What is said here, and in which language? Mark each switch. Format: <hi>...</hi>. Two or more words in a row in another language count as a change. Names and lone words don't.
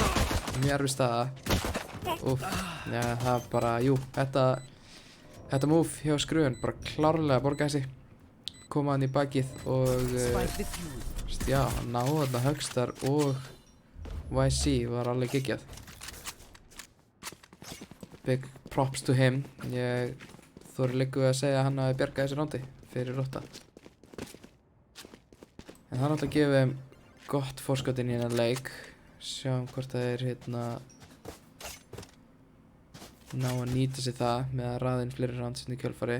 <is>Mjög erfið staða. Úff, já það er bara, jú, þetta move hjá skrufin bara klárlega borgaði sig. Koma hann í bakið og já, náðu þarna Hugstar og YC var alveg geggjað.</is> <en>Big props to him.</en> <is>Ég þori líka við að segja að hann hafi bjargað þessu rándi fyrir Ótta. En það náttúrulega gefið þeim gott forskot inn í hennan leik. Sjáum hvort það er ná að nýta sér það með að raða inn fleiri rounds í kjölfari.</is>